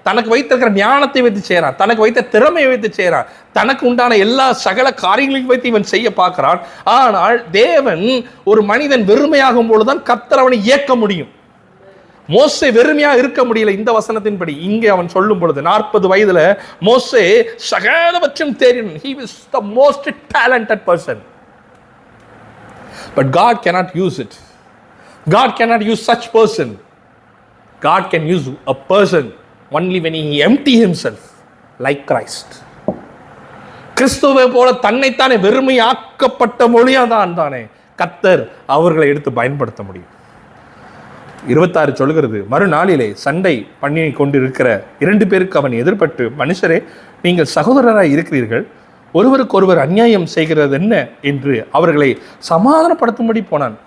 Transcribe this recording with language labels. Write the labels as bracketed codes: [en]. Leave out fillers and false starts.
[ta] தனக்கு வைத்திருக்கிற ஞானத்தை வைத்து செய்யறான், தனக்கு வைத்த திறமையை வைத்து செய்யறான், தனக்கு உண்டான எல்லா சகல காரியங்களையும் வைத்து இவன் செய்ய பார்க்கிறான். ஆனால் தேவன் ஒரு மனிதன் வெறுமையாகும் பொழுதுதான் கர்த்தர் அவனை இயக்க முடியும். மோசே வெறுமையா இருக்க முடியல. இந்த வசனத்தின்படி இங்கே அவன் சொல்லும் பொழுது 40 வயதுல மோசே சகலவற்றையும் தெரியும். [en] He was the most talented person. But God cannot use it. God cannot use such person. God can use a person only when he empty himself like Christ. [ta] கிறிஸ்துவை போல தன்னைத்தானே வெறுமையாக்கப்பட்ட மொழியாதான் தானே கர்த்தர் அவர்களை எடுத்து பயன்படுத்த முடியும். 26 சொல்கிறது, மறுநாளிலே சண்டை பண்ணி கொண்டிருக்கிற 2 பேருக்கு அவன் எதிர்பட்டு, மனுஷரே, நீங்கள் சகோதரராய் இருக்கிறீர்கள், ஒருவருக்கொருவர் அநியாயம் செய்கிறது என்ன என்று அவர்களை சமாதானப்படுத்தும்படி போனான்.